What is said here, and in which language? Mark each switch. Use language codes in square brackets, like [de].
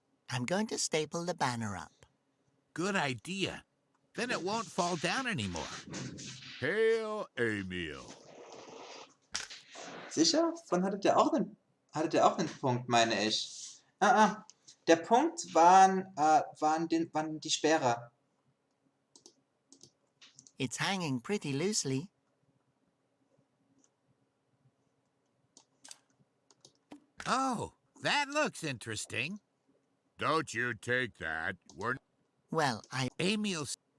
[en] I'm going to staple the banner up. Good idea. Then it won't fall down anymore. Hail, Emil. [de] Sicher? Von hattet ihr auch einen Punkt, meine ich. Der Punkt waren die Speere. [en] It's hanging pretty loosely. Oh, that looks interesting. Don't you take that. Well, Emil's...